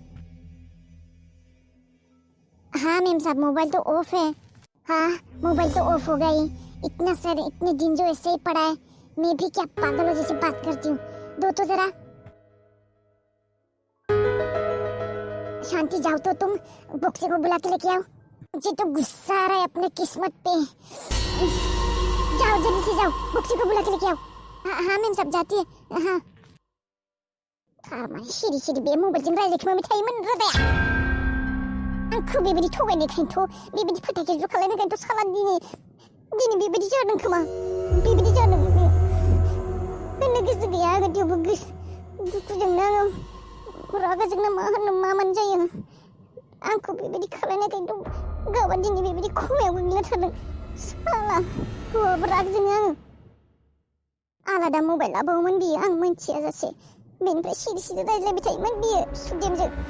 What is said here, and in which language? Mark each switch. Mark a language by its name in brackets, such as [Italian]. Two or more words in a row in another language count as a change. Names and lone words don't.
[Hindi] हाँ मेम साहब मोबाइल तो ऑफ है हाँ मोबाइल तो ऑफ हो गई इतने दिन जो ऐसे ही पड़ा है मैं भी क्या पागलों जैसे बात करती हूँ दो तो जरा शांति जाओ तो तुम बॉक्सी को बुला के लेके आओ मुझे तो गुस्सा आ रहा है अपने किस्मत पे जाओ जल्दी से जाओ बॉक्सी को बुला के लेके आओ हाँ मैम सब जाती है हाँ [Bodo] सिरि बे मबाइलजों रायज्लायखोमा मेथाइ मोन रादाया आंखौ बेबायदि थगायनायखायनोथ' बेबायदि फोथायखेबस खालायनायखायनोथ' साला दिनै बेबायदि जादों खोमा बेबायदि जादों होननो गोसो गैया थेवबो दुखुजोंनो आङो रागाजोंनो मा होननो मा मोन जायो आंखौ बेबायदि खालायनायखायनोथ' गावआ दिनै बेबायदि खमायाव गोग्लैना थादों साला हौवाबो राग जोङो आङो आलादा मबाइल लाबावोमोन बियो आं मोनथिया जासे बेनिफ्राय सिरि रायज्लायबाय थायोमोन बियो सुदेमजों